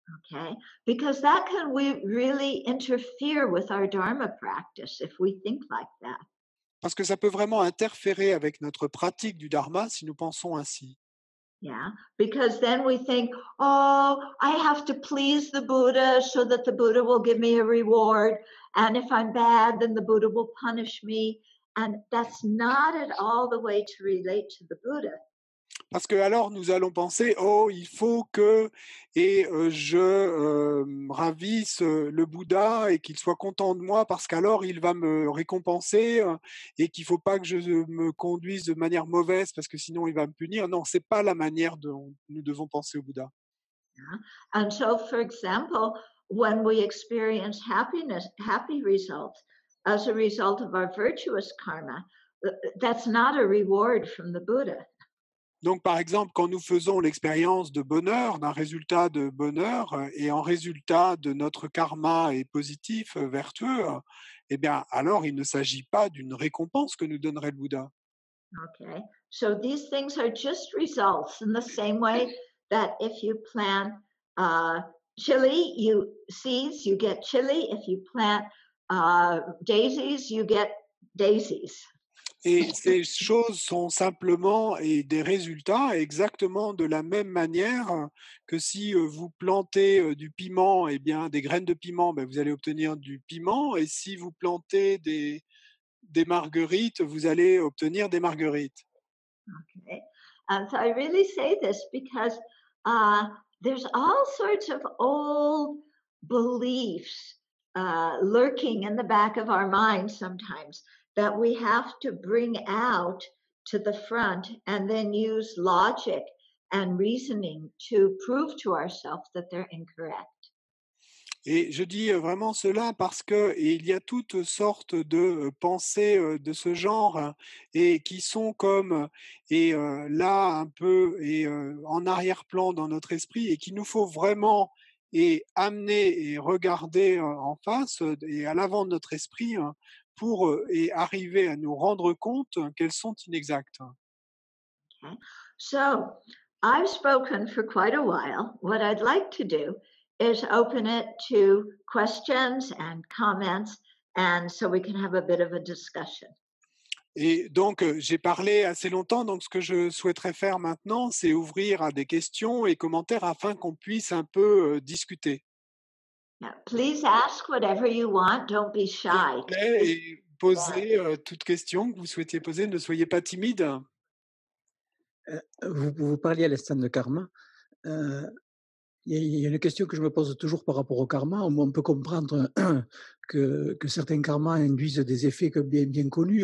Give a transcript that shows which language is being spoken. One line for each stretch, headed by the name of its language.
English: Okay, because that can really interfere with our Dharma practice if we think like that.
French: Parce que ça peut vraiment interférer avec notre pratique du Dharma si nous pensons ainsi.
English: Yeah, because then we think, oh, I have to please the Buddha so that the Buddha will give me a reward. And if I'm bad, then the Buddha will punish me. And that's not at all the way to relate to the Buddha.
French: Parce que alors nous allons penser, oh, il faut que je ravisse le Bouddha et qu'il soit content de moi parce qu'alors il va me récompenser et qu'il ne faut pas que je me conduise de manière mauvaise parce que sinon il va me punir. Non, c'est pas la manière dont nous devons penser au Bouddha.
English: Yeah. And so, for example, when we experience happy results as a result of our virtuous karma, that's not a reward from the Buddha.
French: Donc, par exemple, quand nous faisons l'expérience de bonheur, d'un résultat de bonheur, et en résultat de notre karma est positif, vertueux, eh bien, alors il ne s'agit pas d'une récompense que nous donnerait le Bouddha.
English: Okay. So these things are just results in the same way that if you plant uh, chili, you seeds, you get chili. If you plant daisies, you get daisies.
French: Et ces choses sont simplement et des résultats exactement de la même manière que si vous plantez du piment, eh bien, des graines de piment, ben, vous allez obtenir du piment. Et si vous plantez des marguerites, vous allez obtenir des marguerites.
English: Okay. So I really say this because there's all sorts of old beliefs lurking in the back of our minds sometimes that we have to bring out to the front and then use logic and reasoning to prove to ourselves that they're incorrect.
French: Et je dis vraiment cela parce que il y a toutes sortes de pensées de ce genre et qui sont comme là un peu en arrière-plan dans notre esprit et qu'il nous faut vraiment et amener et regarder en face et à l'avant de notre esprit pour et arriver à nous rendre compte qu'elles sont inexactes.
English: Okay. So I've spoken for quite a while. What I'd like to do is open it to questions and comments, and so we can have a bit of a discussion.
French: Et donc, j'ai parlé assez longtemps, donc ce que je souhaiterais faire maintenant, c'est ouvrir à des questions et commentaires afin qu'on puisse un peu discuter.
English: Now, please ask whatever you want. Don't be
French: S'il
English: shy.
French: vous plaît, et posez toute question que vous souhaitiez poser, ne soyez pas timide. Vous parliez à l'instant de karma. Euh, il y a une question que je me pose toujours par rapport au karma. On peut comprendre que certains karmas induisent des effets bien connus.